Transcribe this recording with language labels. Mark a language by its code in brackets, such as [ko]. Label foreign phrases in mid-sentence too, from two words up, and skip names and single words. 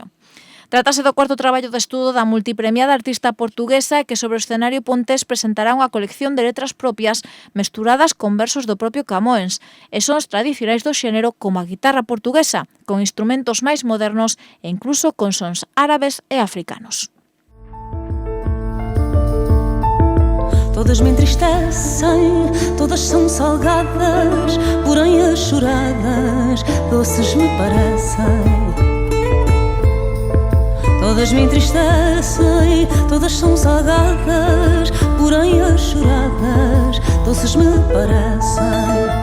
[gl] Trátase do cuarto traballo de estudo da multipremiada artista portuguesa que sobre o escenario pontés presentará unha colección de letras propias mesturadas con versos do propio Camões e sons tradicionais do xénero como a guitarra portuguesa, con instrumentos máis modernos e incluso con sons árabes e africanos. [pt] Todas me entristecem, todas são salgadas, porém as choradas doces me parecem. Todas me entristecem, todas são salgadas, porém as choradas doces me parecem.